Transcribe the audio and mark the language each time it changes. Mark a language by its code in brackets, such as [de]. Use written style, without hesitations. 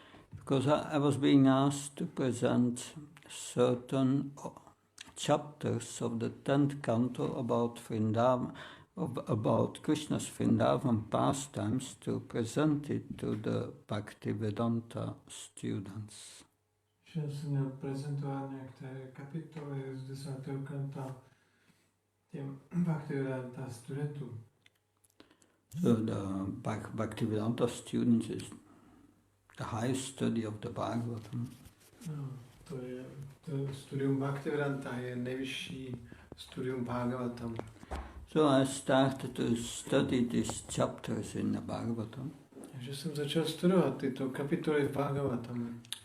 [en] Because I was being asked to present certain chapters of the 10th canto about Vrindavan, about Krishna's Vrindavan pastimes, to present it to the Bhaktivedanta students. [cs] Já jsem měl prezentovat některé kapitoly z 10. kanta těm Bhaktivedanta studentům. [en] So the Bhaktivedanta students is the highest study of the Bhagavatam. [cs] No, to studium Bhaktivedanta je nejvyšší studium Bhagavatam. [en] So I started to study these chapters in the Bhagavatam. [cs] Takže jsem začal studovat tyto kapitoly v Bhagavatamu.